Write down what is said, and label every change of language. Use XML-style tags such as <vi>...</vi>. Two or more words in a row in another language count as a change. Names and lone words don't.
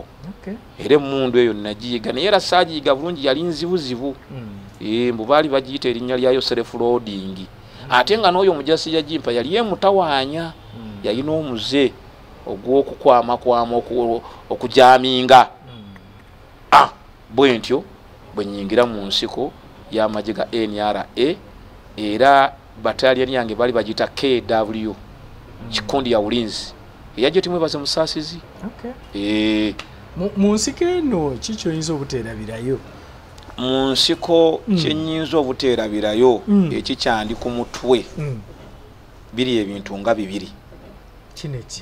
<lg>Era emmundu eyo nagiyiga naye era saagiyiga bulungi yali nzibuzibu mbu baali bagiyita erinnya lyayo</lg> <en>self loading</en> <lg>ate nga n'oyo omujasi yagimpa yali emutawaanya yalina omuze ogw'okukwama okujaminga bwe ntyo bwe nnyingira mu nsiko y'amagye ga NRA era battalion yange bali bagita KW</lg> <sw>kikundi ya ulinzi</sw> <lg>eyajje timwebaze musaasizi. Mu nsiko eno kiki oyinza obuteerabirayo? Mu nsiko kyenyinza obuteerabirayo ekikyandi ku mutwe biri ebintu nga bibiri. Kineki</lg>